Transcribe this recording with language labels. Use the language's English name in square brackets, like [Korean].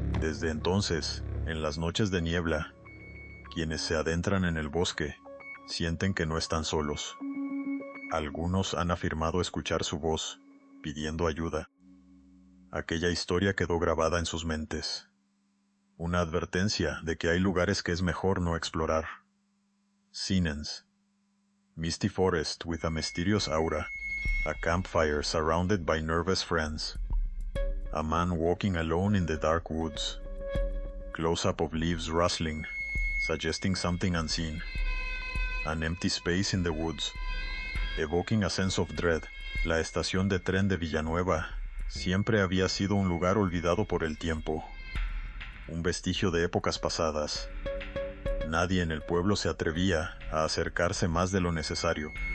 [Spanish] Desde entonces, en las noches de niebla, quienes se adentran en el bosque sienten que no están solos. Algunos han afirmado escuchar su voz, pidiendo ayuda. Aquella historia quedó grabada en sus mentes. Una advertencia de que hay lugares que es mejor no explorar. [English] Scenes. Misty forest with a mysterious aura. A campfire surrounded by nervous friends. A man walking alone in the dark woods. Close-up of leaves rustling, suggesting something unseen. An empty space in the woods, evoking a sense of dread. [Spanish] La estación de tren de Villanueva siempre había sido un lugar olvidado por el tiempo, un vestigio de épocas pasadas. Nadie en el pueblo se atrevía a acercarse más de lo necesario.